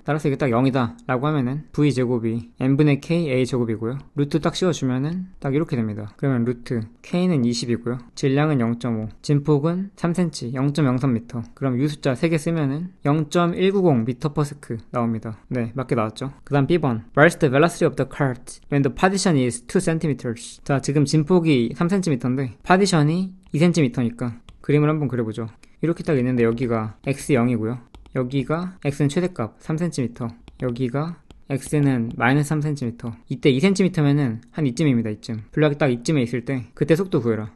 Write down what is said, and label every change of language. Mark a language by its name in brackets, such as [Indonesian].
[Korean] 따라서 이게 딱 0이다 라고 하면은 V 제곱이 n분의 K A 제곱이고요. 루트 딱 씌워주면은 딱 이렇게 됩니다. 그러면 루트 K는 20이고요. 질량은 0.5, 진폭은 3cm, 0.03m. 그럼 유 숫자 3개 쓰면은 0.190m/s 나옵니다. 네, 맞게 나왔죠. 그 다음 B번. [English] What's the velocity of the cart when the partition is 2cm? [Korean] 자, 지금 진폭이 3cm인데 파디션이 2cm니까 그림을 한번 그려보죠. 이렇게 딱 있는데 여기가 x0이고요. 여기가 x는 최대값 3cm, 여기가 x는 마이너스 3cm. 이때 2cm면은 한 이쯤입니다. 이쯤. 블락이 딱 이쯤에 있을 때 그때 속도 구해라.